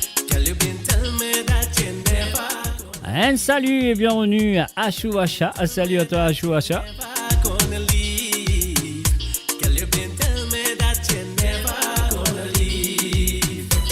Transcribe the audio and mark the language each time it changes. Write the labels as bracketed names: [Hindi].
[English] Girl, you been telling me that you're never gonna [French] Un salut et bienvenue à Ashuasha. Salut à toi Ashuasha. [English] gonna leave. Girl, you been telling me that you're never gonna leave.